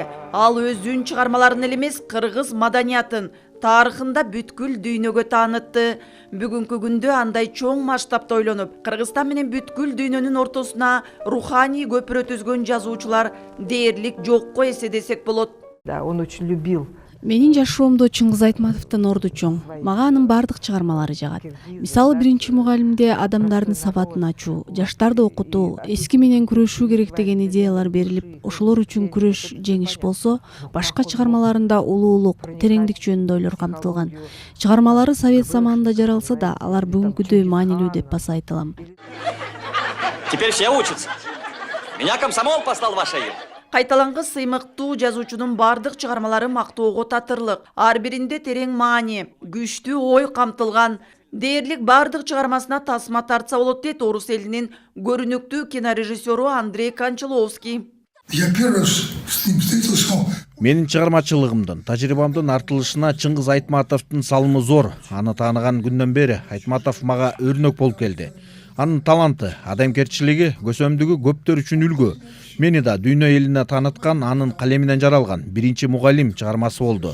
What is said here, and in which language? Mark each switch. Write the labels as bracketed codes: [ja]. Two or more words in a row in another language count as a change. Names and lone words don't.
[ky] Ал өзүнүн чыгармаларын эле эмес, кыргыз маданиятын, тарыхында бүткүл дүйнөгө таанытты. Бүгүнкү күндө андай чоң масштабта ойлонуп, Кыргызстан менен бүткүл дүйнөнүн ортосуна руханий көпүрө түзгөн жазуучулар дээрлик жокко эседесек болот. [ru] Да, он очень любил. [ky] Менин жашоомдо Чыңгыз Айтматовдун орду чоң. Мага анын бардык чыгармалары жагат. Мисалы, биринчи мугалимде адамдардын сабатын ачуу, жаштарды окутуу, эски менен күрөшүү керек деген идеялар берилип, ошолор үчүн күрөш жеңиш болсо, башка чыгармаларында улуулук, тереңдик жөнүндө ойлор камтылган. Чыгармалары Совет заманында жаралса да, алар бүгүнкүдөй маанилүү деп баса айта алам. [ru] Теперь все учатся. Меня комсомол послал в ваше имя. [ky] Кайталангы сыймыктуу жазуучунун бардык чыгармалары мактоого татырлык. Ар биринде терең маани, күчтүү ой камтылган. Дээрлик бардык чыгармасына тасма тартса болот дейт орус элинин көрүнүктүү кинорежиссеру Андрей Кончаловский. [ru] Я первый раз с ним встретился. [ky] Менин чыгармачылыгымдын, тажрыйбамдын артылышына Чыңгыз Айтматовдун салымы зор. Аны тааныган күндөн бери Айтматов мага өрнөк болуп келди. Анын таланты, адамгерчилиги, көсөмдүгү көптөр үчүн үлгү. Мени да дүйнө элине тааныткан анын калеминен жаралган биринчи мугалим чыгармасы болду.